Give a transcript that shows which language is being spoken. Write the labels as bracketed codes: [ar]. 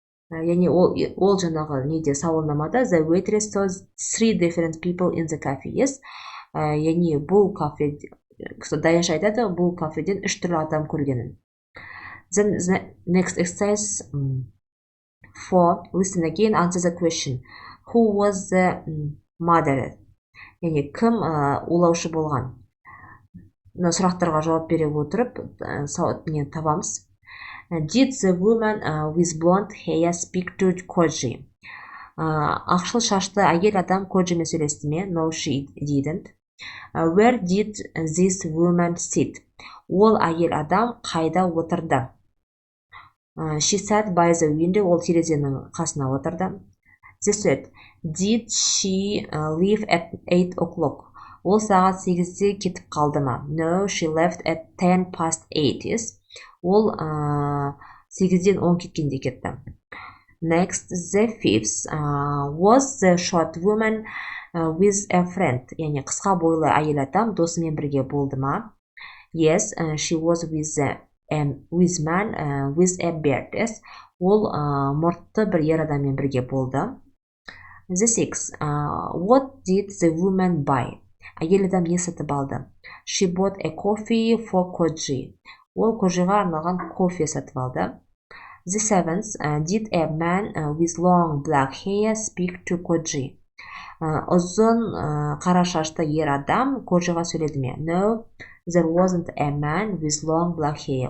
[kk] Яғни ол жаңағы неде сауалнамада [en] the waitress saw 3 different people in the cafe. Yes. [kk] Яғни бұл кафе, даяш айтады, бұл кафеден 3 түрлі адам көргенін. [en] Then the next exercise 4. Listen again, answer the question. Who was the mother? [kk] Яғни кім улаушы болған? Мына сұрақтарға жауап бере отырып не табамыз. [en] Did the woman with blonde hair speak to Koji? [kk] Ақшыл шашты әйел адам Коджимен сөйлесті ме? [en] No, she didn't. Where did this woman sit? [kk] Ол әйел адам қайда отырды? [en] She sat by the window. [kk] Ол терезенің қасына отырды. [en] The third. Did she leave at 8 o'clock? [kk] Ол сағат 8-де кетіп қалды ма? [en] No, she left at 10 past 8. Yes. [kk] Ол 8-ден 10 кеткенде кетті. [en] Next, the fifth. Was the short woman with a friend? [kk] Яғни қысқа бойлы әйел адам досымен бірге болды ма? [en] Yes, she was with man with a beard. Yes. [kk] Ол мұртты бір ер адаммен бірге болды. [en] The sixth. What did the woman buy? [kk] Әйел адам не сатып алды? [en] She bought a coffee for Koji. [kk] Ол Коджиға арналған кофе сатып алды. [en] The seventh. Did a man with long black hair speak to Koji? [kk] Ұзын қара шашты ер адам Коджиға сөйледі ме? [en] No, there wasn't a man with long black hair.